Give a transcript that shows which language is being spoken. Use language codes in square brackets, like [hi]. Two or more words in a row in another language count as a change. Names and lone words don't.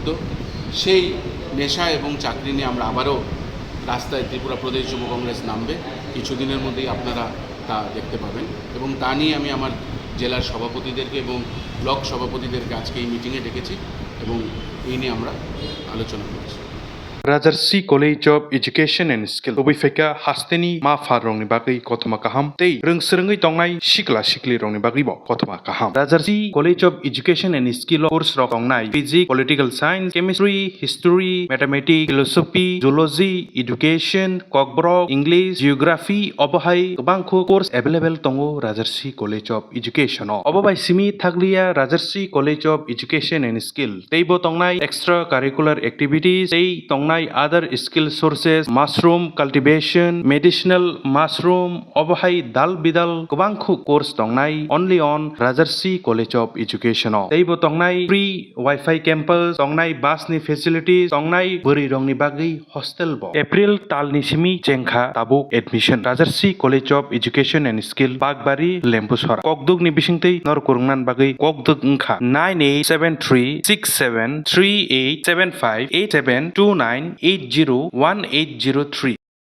[bn] সেই নেশা এবং চাকরি নিয়ে আমরা আবারও রাস্তায় ত্রিপুরা প্রদেশ যুব কংগ্রেস নামবে। কিছুদিনের মধ্যেই আপনারা তা দেখতে পাবেন এবং তা নিয়ে আমি আমার জেলার সভাপতিদেরকে এবং ব্লক সভাপতিদেরকে আজকে এই মিটিংয়ে ডেকেছি এবং এই নিয়ে আমরা আলোচনা করছি। [trp] Rajarsi College of Education and Skill Obifeka Hasteni Ma Farong ni bagay kotoma kaham tei rungsrungi tongnai sikla sikli rong ni bagay bo kotoma kaham. Rajarsi College of Education and Skill course rok tongnai [en] Physics, Political Science, Chemistry, History, Mathematics, Philosophy, Zoology, Education, Kokborok, English, Geography [trp] obohai gobangkho [en] course available [trp] tongo Rajarsi College of Education o. Obobai simi thaglia Rajarsi College of Education and Skill tei bo tongnai [en] extra curricular activities [trp] tei tongnai [en] other skill sources mushroom cultivation medicinal mushroom [trp] obohai dal bidal gobangkho course tongnai [en] only on [trp] Rajarsi College of Education o tei bo tongnai [en] free wifi campus [trp] tongnai bus ni facilities tongnai buri rong ni bagui hostel bo April tal ni simi chengkha tabuk admission Rajarsi College of Education and Skill Bagbari Lempusora kokduk ni bisingtei nor kurungnan bagui kokduk ungkha 98736738758729801803